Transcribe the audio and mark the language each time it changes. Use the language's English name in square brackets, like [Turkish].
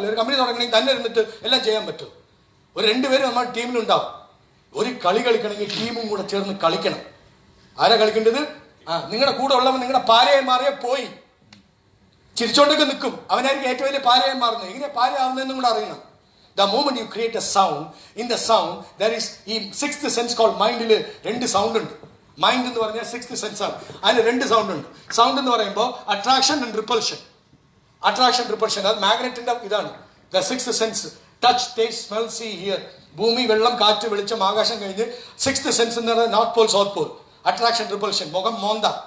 [Malayalam] ഒരു കമ്പനി തുടങ്ങണമെങ്കിൽ തന്നെ ഇരുന്നിട്ട് എല്ലാം ചെയ്യാൻ പറ്റും. ഒരു 2 പേര് നമ്മുടെ ടീമിലുണ്ടാവും. ഒരു കളി കളിക്കണമെങ്കിൽ ടീമും കൂടെ ചേർന്ന് കളിക്കണം. ആരാ കളിക്കേണ്ടത്? നിങ്ങളുടെ കൂടെ ഉള്ളവൻ നിങ്ങളുടെ പാരയായി മാറിയ പോയി. ചിരിച്ചോണ്ടൊക്കെ നിൽക്കും, അവനായിരിക്കും ഏറ്റവും വലിയ പാരയായി മാറുന്നത്. എങ്ങനെ പാരയാവുന്നതെന്നും കൂടെ അറിയണം. [English] The moment you create a sound, in the sound there is ഈ 6th sense called mind-ൽ [Malayalam] 2 സൗണ്ട് ഉണ്ട്. മൈൻഡ് എന്ന് പറഞ്ഞാൽ 6th സെൻസ് ആണ്. അതിന് 2 സൗണ്ട് ഉണ്ട്. സൗണ്ട് എന്ന് പറയുമ്പോൾ [English] Attraction and repulsion. Attraction repulsion [Malayalam] അത് മാഗ്നറ്റിന്റെ ഇതാണ്. [English] The 6th sense touch taste smell see hear. [Malayalam] ഭൂമി, വെള്ളം, കാറ്റ്, വെളിച്ചം, ആകാശം കഴിഞ്ഞ് 6th സെൻസ് എന്ന് പറയുന്നത് north Paul south Paul. Attraction repulsion. മുഖം മോന്ത.